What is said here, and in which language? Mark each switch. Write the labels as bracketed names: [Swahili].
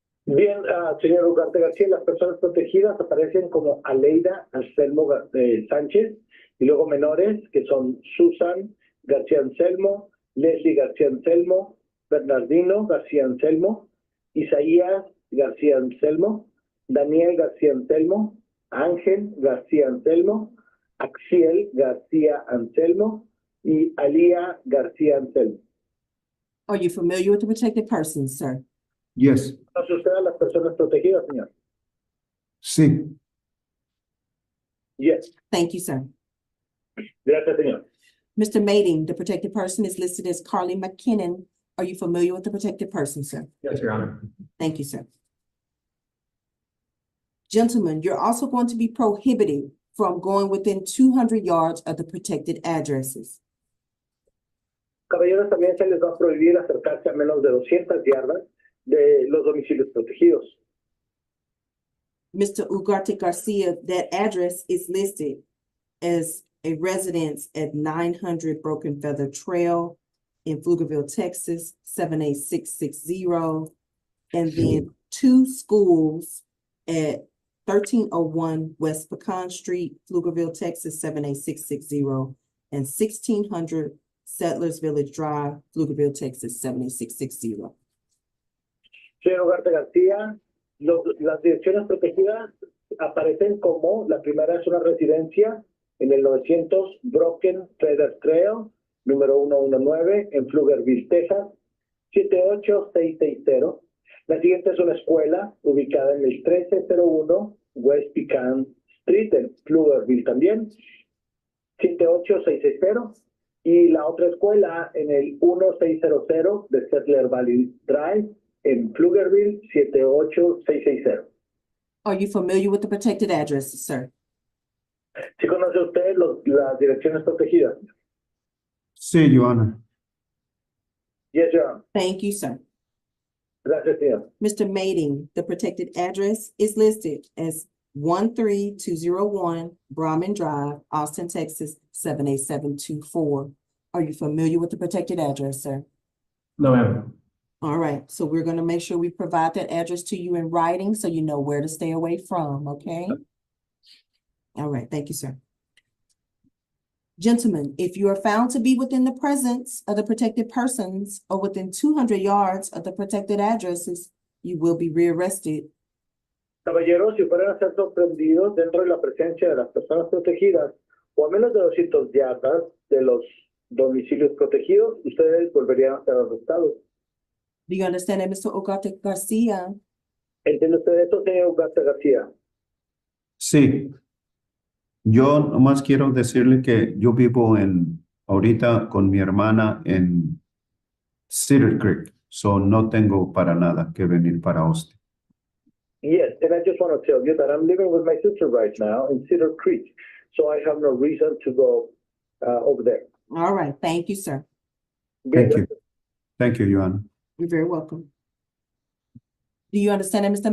[Spanish] Bien, señor Ugarte García, las personas protegidas aparecen como Aleida Anselmo Sánchez, y luego menores, que son Susan García Anselmo, Leslie García Anselmo, Bernardino García Anselmo, Isaías García Anselmo, Daniel García Anselmo, Ángel García Anselmo, Axiel García Anselmo, y Alía García Anselmo. [English] Are you familiar with the protected persons, sir? Yes. [Spanish] ¿Conoce usted a las personas protegidas, señor? Sí. [English] Yes. Thank you, sir. [Spanish] Gracias, señor. [English] Mr. Mading, the protected person is listed as Carly McKinnon. Are you familiar with the protected person, sir? Yes, Your Honor. Thank you, sir. Gentlemen, you're also going to be prohibited from going within 200 yards of the protected addresses. [Spanish] Caballeros, también se les va a prohibir acercarse a menos de 200 yardas de los domicilios protegidos. [English] Mr. Ugarte Garcia, that address is listed as a residence at 900 Broken Feather Trail in Pflugerville, Texas, 78660, and then 2 schools at 1301 West Pecan Street, Pflugerville, Texas, 78660, and 1600 Settlers Village Drive, Pflugerville, Texas, 78660. [Spanish] Señor Ugarte García, las direcciones protegidas aparecen como, la primera es una residencia en el 900 Broken Feather Trail, número 119, en Pflugerville, Texas, 78660. La siguiente es una escuela ubicada en el 1301 West Pecan Street, en Pflugerville también, 78660. Y la otra escuela en el 1600 de Settler Valley Drive, en Pflugerville, 78660. [English] Are you familiar with the protected addresses, sir? [Spanish] ¿Sí conoce usted las direcciones protegidas? [English] Sí, Your Honor. Yes, Your Honor. Thank you, sir. [Spanish] Gracias, señor. [English] Mr. Mating, the protected address is listed as 13201 Brahman Drive, Austin, Texas, 78724. Are you familiar with the protected address, sir? No, ma'am. All right, so we're gonna make sure we provide that address to you in writing so you know where to stay away from, okay? All right, thank you, sir. Gentlemen, if you are found to be within the presence of the protected persons or within 200 yards of the protected addresses, you will be rearrested. [Spanish] Caballeros, si fueran a ser sorprendidos dentro de la presencia de las personas protegidas o a menos de 200 yardas de los domicilios protegidos, ustedes volverían a ser arrestados. [English] Do you understand that, Mr. Ogata Garcia? [Spanish] ¿Entiende usted esto, señor García García? Sí. Yo nomás quiero decirle que yo vivo ahorita con mi hermana en Cedar Creek, so no tengo para nada que venir para Austin. [English] Yes, and I just want to tell you that I'm living with my sister right now in Cedar Creek, so I have no reason to go over there. All right, thank you, sir. Thank you. Thank you, Your Honor. You're very welcome. Do you understand that, Mr.